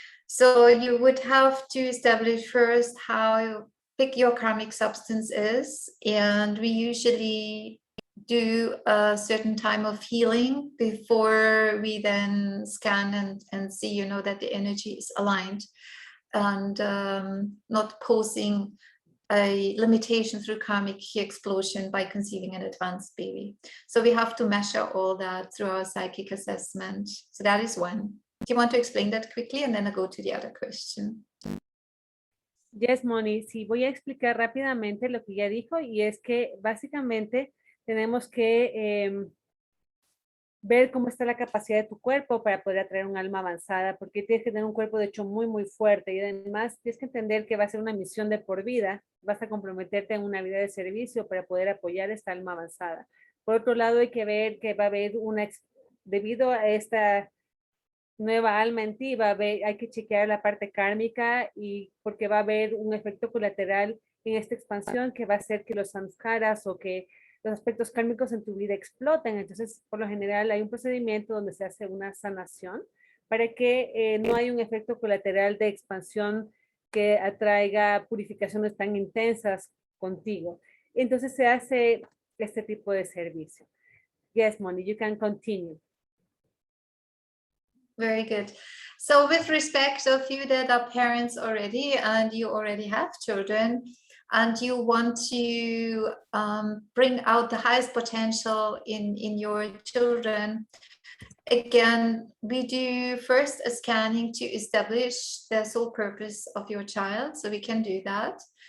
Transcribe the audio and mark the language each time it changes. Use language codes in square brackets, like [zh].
[en] So you would have to establish first how big your karmic substance is, and we usually do a certain time of healing before we then scan and see, that the energy is aligned and not posing a limitation through karmic explosion by conceiving an advanced baby. So we have to measure all that through our psychic assessment. So that is one. Do you want to explain that quickly, and then I'll go to the other question? Yes, Moni. [es] Sí, voy a explicar rápidamente lo que ya dijo, y es que básicamente tenemos que ver cómo está la capacidad de tu cuerpo para poder atraer un alma avanzada, porque tienes que tener un cuerpo de hecho muy, muy fuerte, y además tienes que entender que va a ser una misión de por vida, vas a comprometerte en una vida de servicio para poder apoyar esta alma avanzada. Por otro lado, hay que ver que va a haber debido a esta nueva alma en ti, hay que chequear la parte kármica, y porque va a haber un efecto colateral en esta expansión que va a hacer que los samskaras o que los aspectos kármicos en tu vida exploten. Entonces, por lo general, hay un procedimiento donde se hace una sanación para que no haya un efecto colateral de expansión que atraiga purificaciones tan intensas contigo. Entonces, se hace este tipo de servicio. [en] Yes, Moni, you can continue. Very good. So with respect of you that are parents already and you already have children, and you want to bring out the highest potential in your children, again, we do first a scanning to establish the soul purpose of your child, so we can do that.